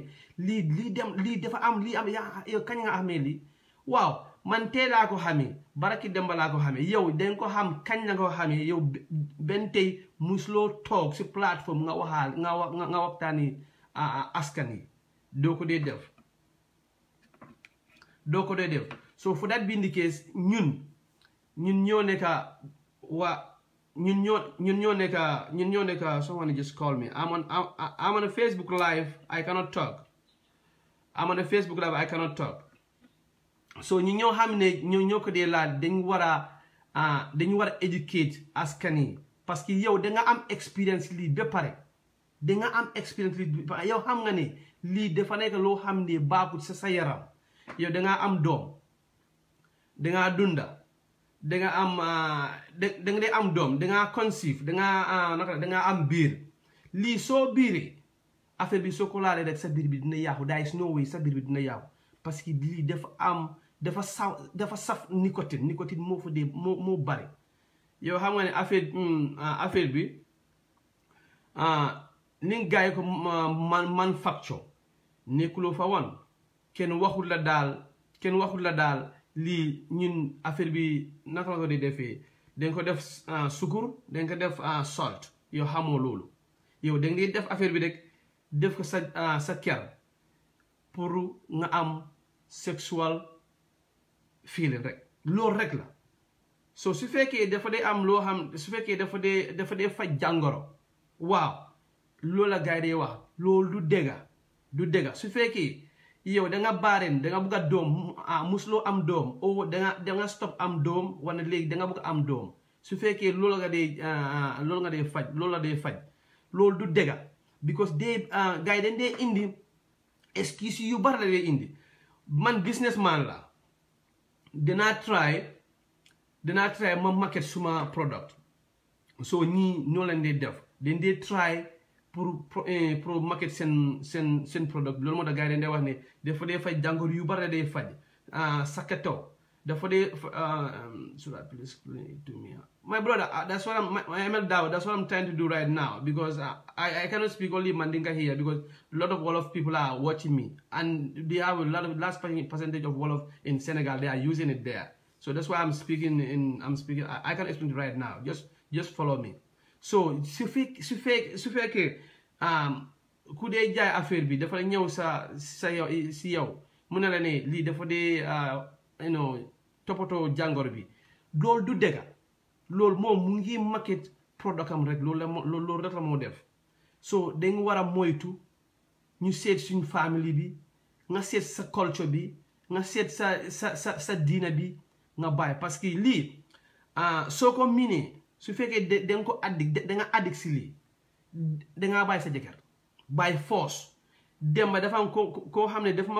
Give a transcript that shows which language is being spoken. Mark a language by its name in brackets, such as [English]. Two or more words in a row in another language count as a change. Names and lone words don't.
[Wolof] lii dafa am yow kañ nga xamee lii waaw man tey laa ko xamee baraki demba laa ko xamee yow dañ ko xam kañ la ko xamee yow benn tey musuloo toog si plateforme nga waxaal nga waxtaani askan yi doo ko dee def [English] so for that being the case [Wolof] ñun ñoo nekka [English] someone just called me. I'm on a Facebook live. I cannot talk. [Wolof] So ñu ñoo xam ne ñoo ko dee laal dañu war a educate askan yi [French] parce que [Wolof] yow da nga am expérience lii ba pare yow xam nga ne lii dafa nekk loo xam ne baaxul sa yaram yow da nga am doom da nga dunda da nga am doom da nga conceive da nga am biir lii soo biiree affaire bi soo ko laalee rek sa biir bi dina yàqu [English] there is no way [Wolof] sa biir bi dina yàqu [French] parce que [Wolof] lii dafa saf nicotine moo fa dee moo bari yow xam nga ne affaire bi ni nga gaay ko manufacture nekkuloo fa woon kenn waxul la daal lii ñun affaire bi naka la ko di defee dañ ko def sukur dañ ko def salt yow xamoo loolu yow da ngay def affaire bi rek def ko sa kër pour nga am [English] sexual feeling [Wolof] rek loolu rek la so su fekkee dafa dee am loo xam su fekkee dafa dee faj jàngoro waaw loolu la gars yi dee wax loolu du dëgga su fekkee yow da nga baareen da nga bëgg a doom musuloo am doom o da nga stop am doom wala léegi da nga bëgg am doom su fekkee loolu la dee faj loolu du dëgga because gars yi dañ dee indi excuse yu bari la dee indi man businessman la dinaa try ma market suma product so ñii ñoo leen dee def dañ dee try pour market seen product loolu moo tax gars yi dañ dee wax ne dafa dee faj jàngoro yu bari la dee faj sakato dafa dee [English] should I please explain it to me my brother that's what I'm trying to do right now because I cannot speak only Mandinka here because a lot of Wolof people are watching me and they have a large percentage of Wolof in Senegal. They are using it there, so that's why I'm speaking. I can explain it right now. Just follow me. [Wolof] So su fekkee ku dee jaay affaire bi dafa ñëw sa yow si yow mu ne la ne lii dafa dee toppatoo jàngoro bi loolu du dëgga loolu moom mu ngi [English] market product [Wolof] am rek loolu rek la moo def so dañ war a moytu ñu seet suñ famille bi nga seet sa culture bi nga seet sa diina bi nga bàyyi [French] parce que [Wolof] lii soo ko miinee su fekkee da nga ko da nga addict si lii dangaa bàyyi sa jëkkër bàyyi force dem ba dafa am koo xam ne dafa ma